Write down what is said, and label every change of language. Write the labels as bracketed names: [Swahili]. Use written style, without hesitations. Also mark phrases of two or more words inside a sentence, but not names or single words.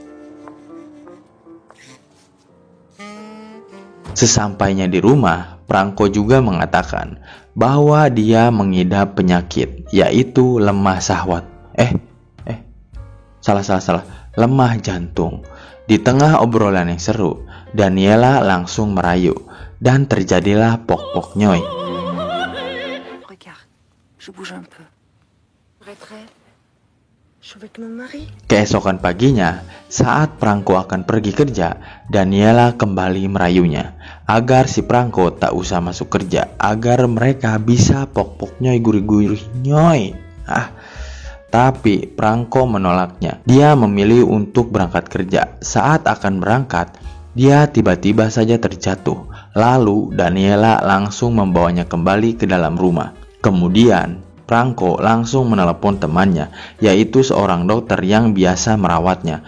[Indonesian] Sesampainya di rumah, Franco juga mengatakan bahwa dia mengidap penyakit, yaitu lemah syahwat. Salah. Lemah jantung. Di tengah obrolan yang seru, Daniela langsung merayu dan terjadilah pok-poknyoy. [French] Je bouge un peu. Arrêterai. Je suis avec mon mari. [Indonesian] Keesokan paginya, saat Franco akan pergi kerja, Daniela kembali merayunya agar si Franco tak usah masuk kerja, agar mereka bisa pok-poknyoy gurih-gurih nyoy. Tapi Franco menolaknya. Dia memilih untuk berangkat kerja. Saat akan berangkat, dia tiba-tiba saja terjatuh. Lalu Daniela langsung membawanya kembali ke dalam rumah. Kemudian Franco langsung menelepon temannya, yaitu seorang dokter yang biasa merawatnya.